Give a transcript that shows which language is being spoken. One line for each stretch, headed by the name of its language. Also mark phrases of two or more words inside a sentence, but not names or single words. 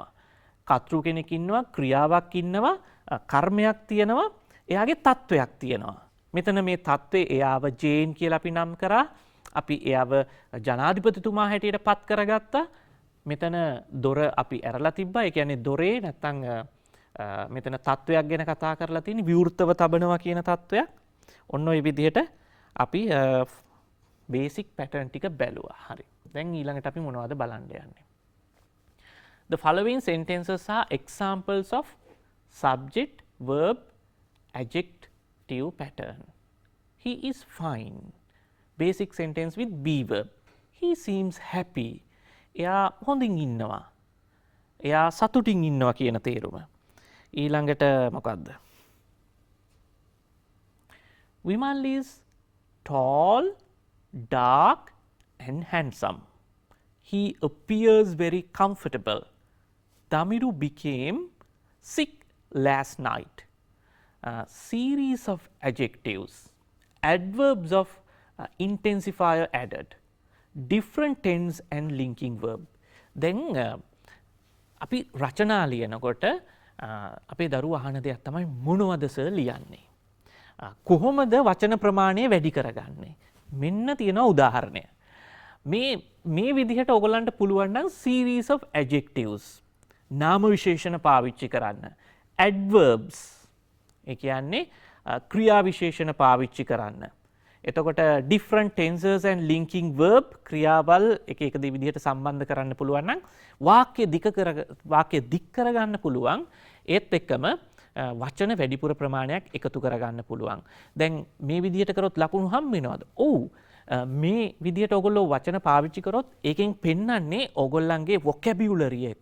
Sinhala: කර්තෘ කෙනෙක් ඉන්නවා, ක්‍රියාවක් ඉන්නවා, කර්මයක් තියෙනවා, එයාගේ තත්වයක් තියෙනවා. මෙතන මේ තත්වයේ එයාව ජේන් කියලා අපි නම් කරා. අපි එයාව ජනාධිපතිතුමා හැටියට පත් කරගත්තා. මෙතන දොර අපි ඇරලා තිබ්බා. ඒ කියන්නේ දොරේ නැත්තම් මෙතන තත්වයක් ගැන කතා කරලා තියෙන විවෘතව තබනවා කියන තත්වයක්. ඔන්න ඔය විදිහට අපි
English: basic pattern
Sinhala: ටික බැලුවා. හරි. දැන් ඊළඟට අපි මොනවද බලන්න යන්නේ?
English: The following sentences are examples of subject, verb, adjective adjective pattern. He is fine. Basic sentence with be verb. He seems happy.
Sinhala: එයා හොඳින් ඉන්නවා. එයා සතුටින් ඉන්නවා කියන තේරුම. ඊළඟට මොකක්ද?
English: Vimal is tall, dark and handsome. He appears very comfortable. Damiru became sick last night. Series of adjectives, adverbs of intensifier added, different tense and linking verb.
Sinhala: Then අපි රචනා ලියනකොට අපේ දරුවා අහන දෙයක් තමයි මොනවද සර් ලියන්නේ? කොහොමද වචන ප්‍රමාණය වැඩි කරගන්නේ? මෙන්න තියෙන උදාහරණය. මේ විදිහට ඔයගලන්ට පුළුවන් නම්
English: series of adjectives
Sinhala: නාම විශේෂණ පාවිච්චි කරන්න. adverbs ඒ කියන්නේ ක්‍රියා විශේෂණ පාවිච්චි කරන්න. එතකොට
English: different tenses and linking verb
Sinhala: ක්‍රියාවල් එක එක විදිහට සම්බන්ධ කරන්න පුළුවන් නම් වාක්‍ය දික් කරගන්න පුළුවන්. ඒත් එක්කම වචන වැඩිපුර ප්‍රමාණයක් එකතු කරගන්න පුළුවන්. දැන් මේ විදිහට කරොත් ලකුණු හම් වෙනවද? ඔව්. මේ විදිහට ඔයගොල්ලෝ වචන පාවිච්චි කරොත් ඒකෙන් පෙන්වන්නේ ඔයගොල්ලන්ගේ vocabulary එක.